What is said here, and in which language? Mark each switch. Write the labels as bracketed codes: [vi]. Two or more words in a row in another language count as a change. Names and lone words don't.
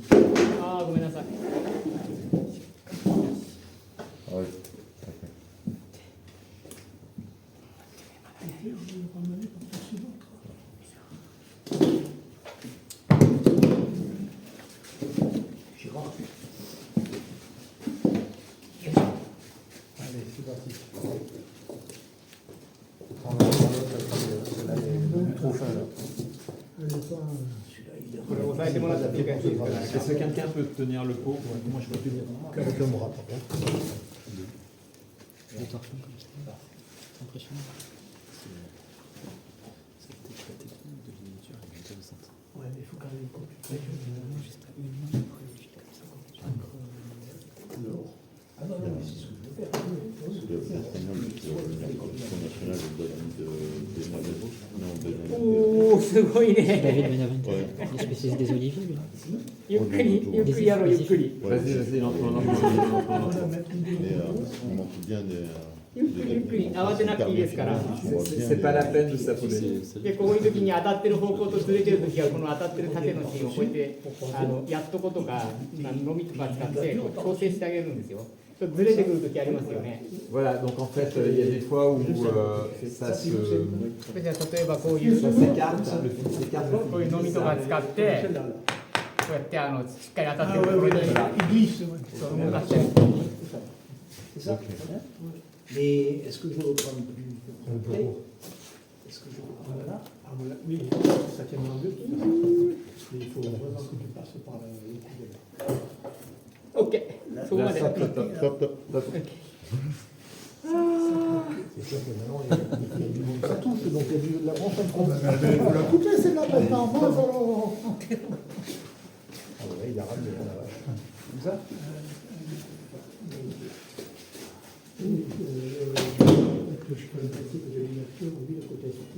[ja] ああごめんなさい [fr] Gérard. Allez, c'est parti. Trop fin là. Elle est pas. Celui-là, il est [ja] これ押さえてもらっていいかいいですか [fr] Est-ce que quelqu'un peut tenir le pot? Moi, je peux tenir qu'avec un bras, par contre. Ouais, mais il faut quand même que tu Ah non, non, mais c'est ce que je veux faire. [ja] おおすごい David ね [fr] Benavente, il est spécialiste des oliviers, lui. [ja] ゆっくりやろうゆっくり [fr] Vas-y, non. [ja] ゆっくり慌てなくていいですから [fr] C'est pas la peine de s'affoler. [ja] でこういう時に当たってる方向とずれてる時はこの当たってる縦の芯をこうやってやっとことかのみとか使ってこう調整してあげるんですよずれてくる時ありますよね [fr] Voilà, donc en fait il y a des fois où ça se [ja] じゃあ例えばこういう [fr] ça s'écarte, le fil s'écarte. [ja] こういうのみとか使ってこうやってしっかり当たってるところに [fr] Il glisse, ouais. [ja] そう動かしたり [fr] C'est ça hein. Mais est-ce que je reprends plus près? Est-ce que je reprends là? Ah, voilà. Oui, ça tient en deux. Mais il faut vraiment que tu passes par le coup. [ja] OK そこま [fr] Là, [ja] で [fr] stop. C'est sûr que maintenant, il y a du monde. Ça touche, donc il y a de la branche en Oh, ben, vous la coupez celle-là maintenant. Moi, alors. Ah ouais, il a ramené la vache. Comme ça? Que je peux le passer de l'ouverture, oui, le côté sorti.